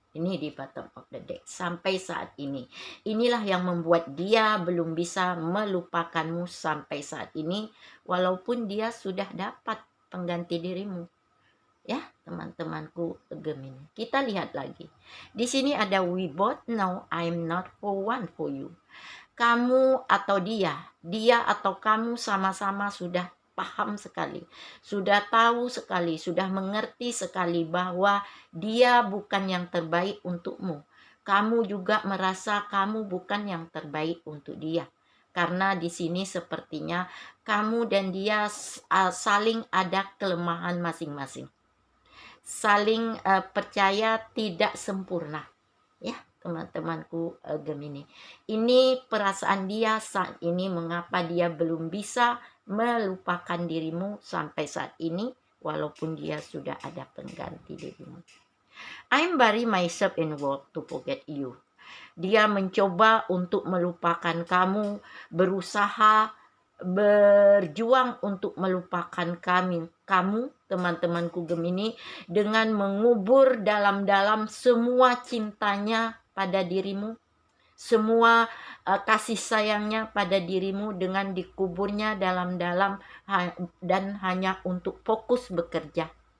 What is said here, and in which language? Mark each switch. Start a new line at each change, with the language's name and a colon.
Indonesian: Ini di
English: bottom of the deck
Indonesian: sampai saat ini. Inilah yang membuat dia belum bisa melupakanmu sampai saat ini, walaupun dia sudah dapat pengganti dirimu. Ya, teman-temanku Gemini. Kita lihat lagi. Di sini ada
English: we both know I'm not for one for you.
Indonesian: Kamu atau dia atau kamu sama-sama sudah paham sekali, sudah tahu sekali, sudah mengerti sekali bahwa dia bukan yang terbaik untukmu. Kamu juga merasa kamu bukan yang terbaik untuk dia. Karena di sini sepertinya kamu dan dia saling ada kelemahan masing-masing. Saling percaya tidak sempurna. Ya, teman-temanku Gemini. Ini perasaan dia saat ini, mengapa dia belum bisa melupakan dirimu sampai saat ini, walaupun dia sudah ada pengganti dirimu.
English: I'm bury myself in work to forget you.
Indonesian: Dia mencoba untuk melupakan kamu, berusaha berjuang untuk melupakan kamu teman-temanku Gemini, dengan mengubur dalam-dalam semua cintanya pada dirimu, semua kasih sayangnya pada dirimu, dengan dikuburnya dalam-dalam dan hanya untuk fokus bekerja.